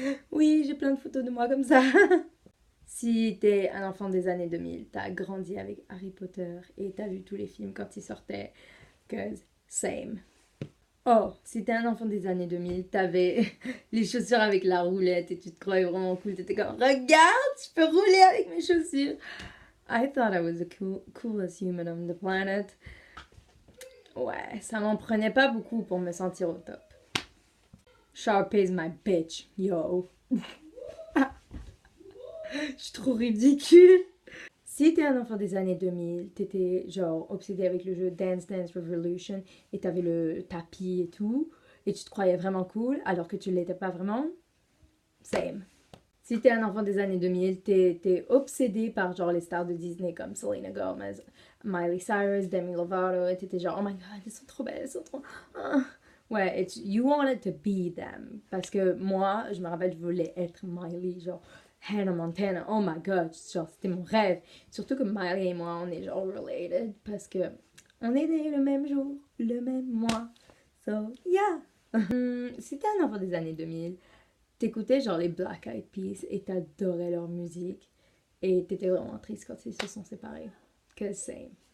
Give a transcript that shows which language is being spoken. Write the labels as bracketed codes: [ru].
[fr] Oui, j'ai plein de photos de moi comme ça. Si t'es un enfant des années 2000, t'as grandi avec Harry Potter et t'as vu tous les films quand ils sortaient. [en] Cause same. [fr] Oh, si t'es un enfant des années 2000, t'avais les chaussures avec la roulette et tu te croyais vraiment cool. T'étais comme, regarde, je peux rouler avec mes chaussures. [en] I thought I was the coolest human on the planet. [fr] Ouais, ça m'en prenait pas beaucoup pour me sentir au top. [en] Sharp is my bitch, yo. [fr] Je suis trop ridicule. Si t'es un enfant des années 2000, t'étais genre obsédé avec le jeu Dance Dance Revolution et t'avais le tapis et tout, et tu te croyais vraiment cool alors que tu l'étais pas vraiment, same. Si t'es un enfant des années 2000, t'es obsédé par genre les stars de Disney comme Selena Gomez, Miley Cyrus, Demi Lovato, et t'étais genre [en] oh my god, [fr] elles sont trop belles, elles sont trop... Ah. Ouais, et [en] you wanted to be them. [fr] Parce que moi, je me rappelle, je voulais être Miley, genre Hannah Montana, [en] oh my god, [fr] genre c'était mon rêve. Surtout que Miley et moi, on est genre [en] related [fr] parce que on est nés le même jour, le même mois. [en] So, yeah. [fr] Si t'es un enfant des années 2000, t'écoutais genre les Black Eyed Peas et t'adorais leur musique et t'étais vraiment triste quand ils se sont séparés. Que same.